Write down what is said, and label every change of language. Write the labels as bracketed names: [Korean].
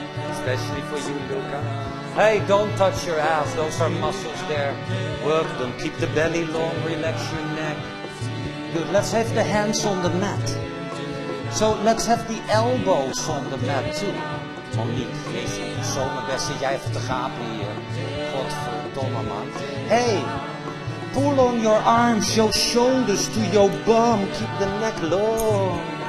[English] Especially for you, Luca. Hey, don't touch your ass. Those are muscles there. Work them. Keep the belly long. Relax your neck. Good. Let's have the hands on the mat. So let's have the elbows on the mat too. [Dutch] Monique, jezus, zo mijn best zit jij even te gapen hier. Godverdomme man. [English] Hey, pull on your arms, your shoulders to your bum. Keep the neck long.